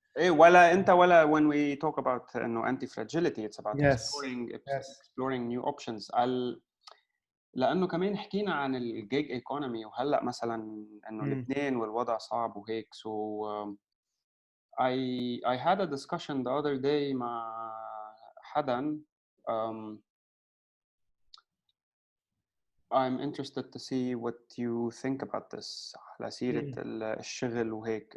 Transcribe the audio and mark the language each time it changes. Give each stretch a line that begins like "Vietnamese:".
Arabic: ولا
English: when we talk about anti-fragility, it's about exploring new options.
Arabic: لأنه كمان حكينا عن الجيج ايكونومي، وهلا مثلا إنه الاثنين والوضع صعب وهيك.
English: So I had a discussion the other day
Arabic: مع حدا.
English: I'm interested to see what you think about this
Arabic: على سيرة الشغل وهيك.